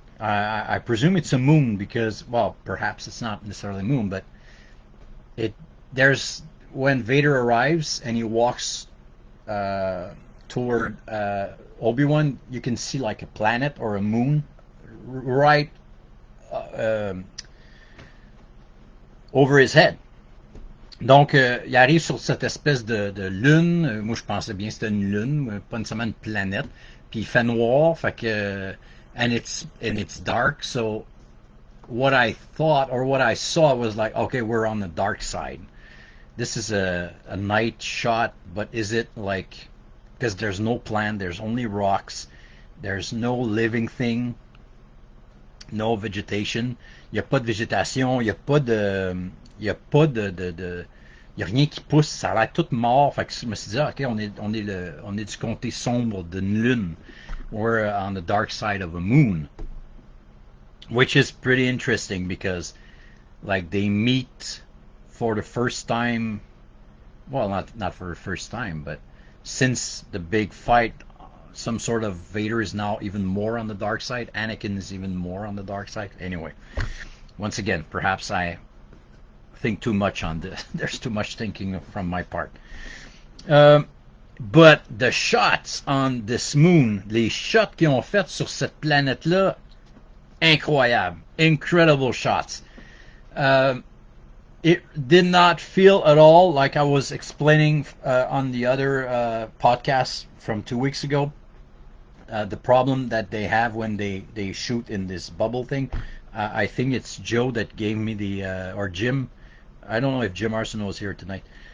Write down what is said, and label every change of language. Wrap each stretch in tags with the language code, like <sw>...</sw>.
<en>I presume it's a moon because, well, perhaps it's not necessarily a moon, but there's when Vader arrives and he walks toward Obi-Wan, you can see like a planet or a moon right over his head.</en> <fr>Donc, il arrive sur cette espèce de lune. Moi, je pensais bien que c'était une lune, pas nécessairement une planète. Puis il fait noir, fait que</fr> <en>and it's dark. So what I thought or what I saw was like, okay, we're on the dark side. This is a night shot, but is it like, because there's no plant, there's only rocks, there's no living thing, no vegetation.</en> <fr>Il n'y a pas de végétation, il n'y a pas de il y a rien qui pousse, ça a l'air tout mort. Fait que je me suis dit, ok, on est du côté sombre d'une lune.</fr> <en>We're on the dark side of a moon, which is pretty interesting because, like, they meet for the first time. Well, not for the first time, but since the big fight, some sort of Vader is now even more on the dark side. Anakin is even more on the dark side. Anyway, once again, perhaps I think too much on this. There's too much thinking from my part. But the shots on this moon,</en> <fr>les shots qu'ils ont fait sur cette planète-là, incroyable,</fr> <en>incredible shots. It did not feel at all like I was explaining on the other podcast from 2 weeks ago. The problem that they have when they shoot in this bubble thing. I think it's Joe that gave me the, or Jim. I don't know if Jim Arsenault is here tonight.</en>